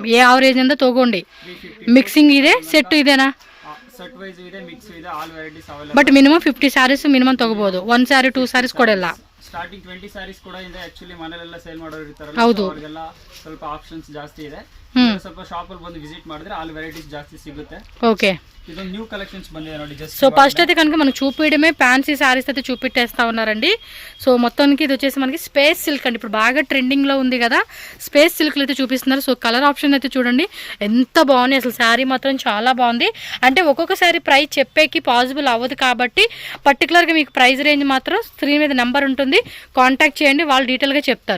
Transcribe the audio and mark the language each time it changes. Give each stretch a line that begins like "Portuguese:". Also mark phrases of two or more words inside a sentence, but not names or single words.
Kannada: ಯಾವ ರೇಂಜ್ ಇಂದ ತಗೊಂಡು ಮಿಕ್ಸಿಂಗ್ ಇದೆ, ಸೆಟ್ ಇದೆನಾ?
English: set wise
Kannada: ಇದೆ, ಮಿಕ್ಸ್ ಇದೆ,
English: all varieties available. but minimum 50 sarees minimum
Kannada: ತಗೋಬಹುದು.
English: 1 saree 2 sarees
Kannada: ಕೊಡಲ್ಲ.
English: starting 20 sarees
Kannada: ಕೂಡ ಇದೆ. ಆಕ್ಚುಲಿ ಮನೆಯಲ್ಲೆಲ್ಲ ಸೇಲ್ ಮಾಡೋರು ಇರ್ತಾರಲ್ಲ, ಹೌದು, ಅವರಿಗೆಲ್ಲ ಸ್ವಲ್ಪ ಆಪ್ಷನ್ಸ್ ಜಾಸ್ತಿ ಇದೆ. ಸ್ವಲ್ಪ ಶಾಪ್ ಅಲ್ಲಿ ಬಂದು ವಿಸಿಟ್ ಮಾಡಿದ್ರೆ
English: all varieties
Kannada: ಜಾಸ್ತಿ సిಗುತ್ತೆ.
Telugu: ఓకే,
Kannada: ಇದೊಂದು
English: new collections
Kannada: ಬಂದಿದೆ ನೋಡಿ.
Telugu: జస్ట్ సో ఫస్ట్ అయితే కనుక మనకు చూపించడమే
English: fancy sarees
Telugu: అయితే చూపెట్టేస్తా ఉన్నారండి. సో మొత్తానికి ఇది వచ్చేసి మనకి
English: space silk
Telugu: అండి. ఇప్పుడు బాగా ట్రెండింగ్లో ఉంది కదా,
English: space silks
Telugu: అయితే చూపిస్తున్నారు. సో
English: colour option
Telugu: అయితే చూడండి ఎంత బాగుంది. అసలు శారీ మాత్రం చాలా బాగుంది. అంటే ఒక్కొక్క
English: saree price
Telugu: చెప్పేకి పాసిబుల్ అవ్వదు కాబట్టి పర్టికులర్గా మీకు
English: price range
Telugu: మాత్రం స్క్రీన్ మీద నెంబర్ ఉంటుంది, కాంటాక్ట్ చేయండి, వాళ్ళు డీటెయిల్గా చెప్తారు.